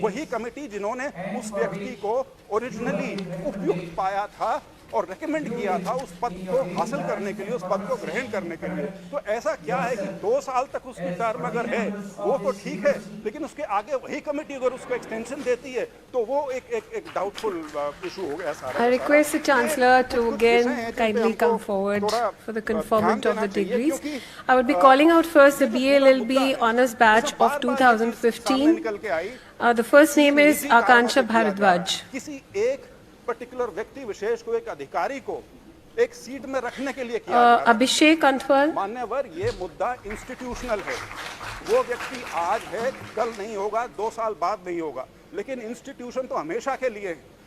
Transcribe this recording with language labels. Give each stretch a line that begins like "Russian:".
Hindi: वही कमिटी जिन्होंने उस व्यक्ति को ओरिजिनली उपयुक्त पाया था और रेकमेंड किया था उस पद को हासिल करने के लिए, उस पद को ग्रहण करने के लिए। तो ऐसा क्या है कि 2 साल तक उसकी टर्म अगर है वो तो ठीक है, लेकिन उसके आगे वही कमेटी अगर उसको एक्सटेंशन देती है तो वो एक
English: doubtful issue
Hindi: हो गया सारा।
English: I request the Chancellor to again kindly come forward for the conferment of the degrees. I would be calling out first the BA-LLB Honours Batch of 2015. The first name is Akansha Bharadwaj.
Hindi: किसी एक particular व्यक्ति विशेष को, एक अधिकारी को एक seat में रखने के लिए किया अभिषेक अंथवाल। मान्यवर, ये मुद्दा इंस्टीट्यूशनल है। वो व्यक्ति आज है, कल नहीं होगा, 2 साल बाद नहीं होगा, लेकिन इंस्टीट्यूशन तो हमेशा के लिए है।